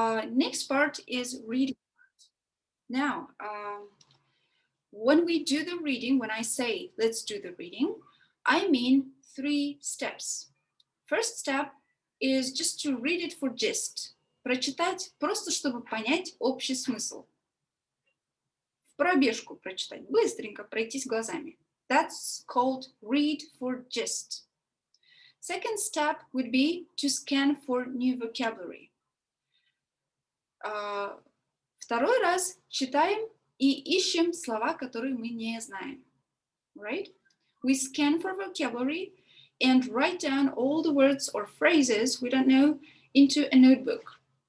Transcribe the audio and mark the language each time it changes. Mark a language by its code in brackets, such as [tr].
[en] Next part is reading. Now, when we do the reading, when I say let's do the reading, I mean 3 steps. First step is just to read it for gist. [ru] Прочитать просто, чтобы понять общий смысл. В пробежку прочитать, быстренько пройтись глазами. [en] That's called read for gist. Second step would be to scan for new vocabulary. [ru] Второй раз читаем и ищем слова, которые мы не знаем. [en] Right? We scan for vocabulary and write down all the words or phrases we don't know into a notebook.